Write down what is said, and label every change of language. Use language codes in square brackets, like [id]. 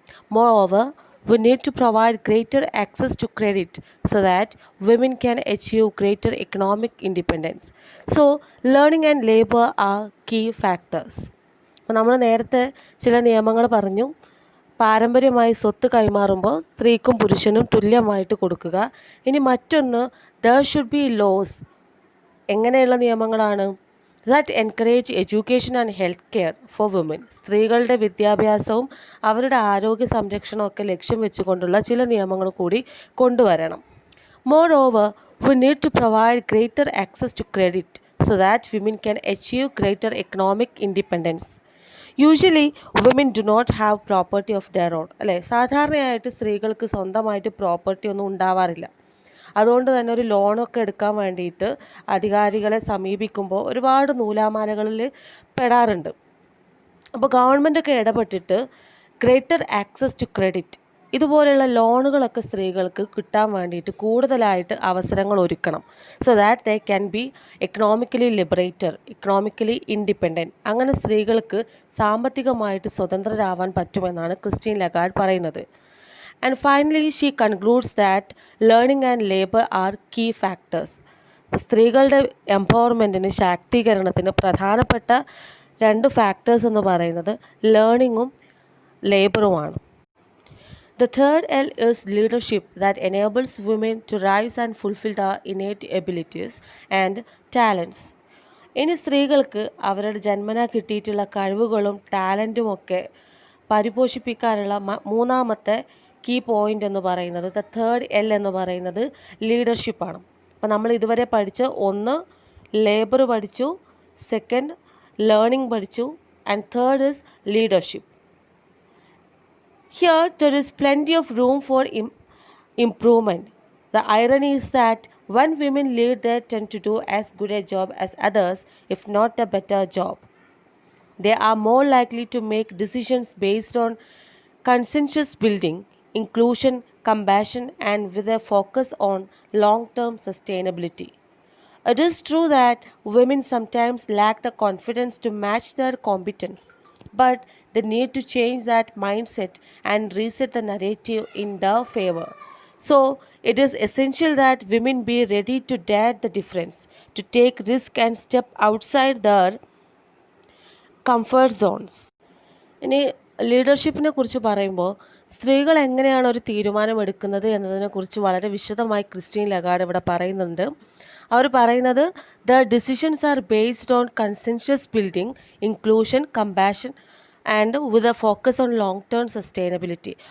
[en] Moreover, we need to provide greater access to credit so that women can achieve greater economic independence. So, learning and labor are key factors. [ml] അപ്പോൾ നമ്മൾ നേരത്തെ ചില നിയമങ്ങൾ പറഞ്ഞു. പാരമ്പര്യമായി സ്വത്ത് കൈമാറുമ്പോൾ സ്ത്രീക്കും പുരുഷനും തുല്യമായിട്ട് കൊടുക്കുക. ഇനി മറ്റൊന്ന്, [en] there should be laws. [ml] എങ്ങനെയുള്ള നിയമങ്ങളാണ്? [en] that encourage education and health care for women. [ml] സ്ത്രീകളുടെ വിദ്യാഭ്യാസവും അവരുടെ ആരോഗ്യ സംരക്ഷണമൊക്കെ ലക്ഷ്യം വെച്ചുകൊണ്ടുള്ള ചില നിയമങ്ങൾ കൂടി കൊണ്ടുവരണം. [en] Moreover, we need to provide greater access to credit so that women can achieve greater economic independence. Usually, women do not have property of their own. [ml] അല്ലേ? സാധാരണയായിട്ട് സ്ത്രീകൾക്ക് സ്വന്തമായിട്ട് പ്രോപ്പർട്ടി ഒന്നും ഉണ്ടാവാറില്ല. അതുകൊണ്ട് തന്നെ ഒരു ലോണൊക്കെ എടുക്കാൻ വേണ്ടിയിട്ട് അധികാരികളെ സമീപിക്കുമ്പോൾ ഒരുപാട് നൂലാമാലകളിൽ പെടാറുണ്ട്. അപ്പോൾ ഗവൺമെൻറ്റൊക്കെ ഇടപെട്ടിട്ട് [en] greater access to credit, [ml] ഇതുപോലെയുള്ള ലോണുകളൊക്കെ സ്ത്രീകൾക്ക് കിട്ടാൻ വേണ്ടിയിട്ട് കൂടുതലായിട്ട് അവസരങ്ങൾ ഒരുക്കണം. [en] So that they can be economically liberated, economically independent. [ml] അങ്ങനെ സ്ത്രീകൾക്ക് സാമ്പത്തികമായിട്ട് സ്വതന്ത്രരാവാൻ പറ്റുമെന്നാണ് ക്രിസ്റ്റീൻ ലഗാർഡ് പറയുന്നത്. [en] And finally, she concludes that learning and labor are key factors. [ml] സ്ത്രീകളുടെ എംപവർമെൻറ്റിന്, ശാക്തീകരണത്തിന് പ്രധാനപ്പെട്ട രണ്ട് ഫാക്ടേഴ്സ് എന്ന് പറയുന്നത് ലേണിങ്ങും ലേബറുമാണ്. [en] The third L is leadership that enables women to rise and fulfill their innate abilities and talents. [ml] ഇനി സ്ത്രീകൾക്ക് അവരുടെ ജന്മനാ കിട്ടിയിട്ടുള്ള കഴിവുകളും ടാലൻറ്റും ഒക്കെ പരിപോഷിപ്പിക്കാനുള്ള മൂന്നാമത്തെ കീ പോയിൻ്റ് എന്ന് പറയുന്നത്, [en] the third L [ml] എന്ന് പറയുന്നത് ലീഡർഷിപ്പാണ്. അപ്പോൾ നമ്മൾ ഇതുവരെ പഠിച്ച ഒന്ന് ലേബർ പഠിച്ചു, സെക്കൻഡ് ലേണിംഗ് പഠിച്ചു, [en] And third is leadership. Here there is plenty of room for improvement. The irony is that when women lead, they tend to do as good a job as others, if not a better job. They are more likely to make decisions based on consensus building, inclusion, compassion, and with a focus on long term sustainability. It is true that women sometimes lack the confidence to match their competence, but they need to change that mindset and reset the narrative in their favor. So, it is essential that women be ready to dare the difference, to take risk and step outside their comfort zones. [ml] ഇനി ലീഡർഷിപ്പിനെ കുറിച്ച് പറയുമ്പോൾ സ്ത്രീകൾ എങ്ങനെയാണ് ഒരു തീരുമാനമെടുക്കുന്നത് എന്നതിനെക്കുറിച്ച് വളരെ വിശദമായി Christine Lagarde ഇവിടെ പറയുന്നുണ്ട്. അവർ പറയുന്നത് [en] The decisions are based on consensus building, inclusion, compassion and with a focus on long term sustainability.